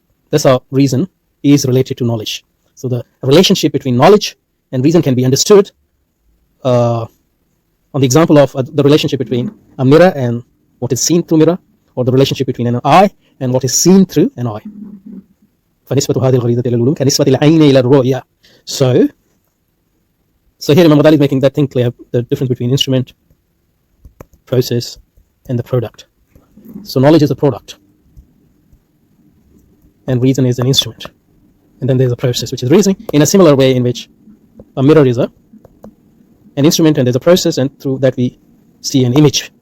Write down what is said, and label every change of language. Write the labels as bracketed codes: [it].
[en] That's how reason is related to knowledge. So the relationship between knowledge and reason can be understood on the example of the relationship between a mirror and what is seen through mirror, or the relationship between an eye and what is seen through an eye. [ar] فنسبة هذه الغريزة إلى العلوم كنسبة العين إلى الرؤية. [en] So here Imam Al-Ghazali is making that thing clear, the difference between instrument, process, and the product. So knowledge is a product, and reason is an instrument, and then there's a process which is reasoning, in a similar way in which a mirror is an instrument and there's a process, and through that we see an image.